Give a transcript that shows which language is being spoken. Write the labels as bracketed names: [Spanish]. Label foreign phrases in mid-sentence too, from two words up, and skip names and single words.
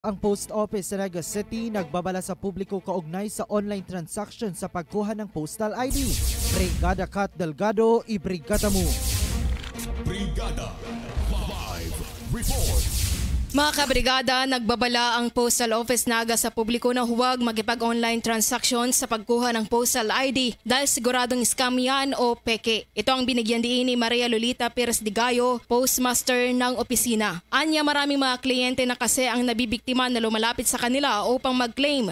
[Filipino] Ang Post Office sa Naga City nagbabala sa publiko kaugnay sa [English] online transaction [Filipino] sa pagkuha ng postal ID. Brigada Kat Delgado, ibrigada mo. Brigada 5 Report. Mga kabrigada, nagbabala ang Postal Office Naga sa publiko na huwag magipag- [English] online transaction [Filipino] sa pagkuha ng postal ID dahil siguradong scam yan o peke. Ito ang binigyan diin ni Maria Lolita Perez Digayo, postmaster ng opisina. Anya, maraming mga kliyente na kasi ang nabibiktima na lumalapit sa kanila upang mag-claim.